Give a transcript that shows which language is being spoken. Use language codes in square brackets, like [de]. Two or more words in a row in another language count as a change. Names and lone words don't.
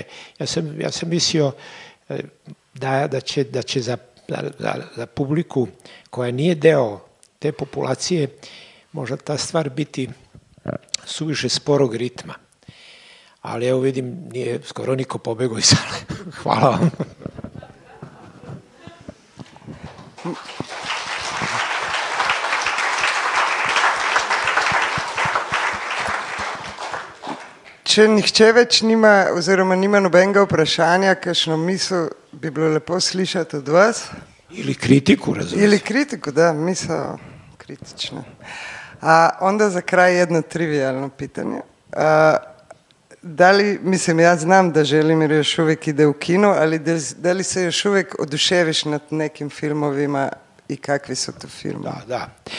[sr] Ja sam mislio da će za publiku koja nije deo te populacije možda ta stvar biti suviše sporog ritma. Ali evo vidim, nije skoro niko pobegao iz sale. Hvala vam. [sl] Če nihče več nima, oziroma nima nobenega vprašanja, kakšno misel bi bilo lepo slišati od vas? [hr] Ili kritiku, razumiješ? Ili kritiku, da, [sl] misel kritična. [hr] Onda za kraj jedno trivijalno pitanje. Da li, mislim, ja znam da Želimir još uvijek ide u kino, ali da li se još uvijek oduševiš nad nekim filmovima i kakvi su to filmovi?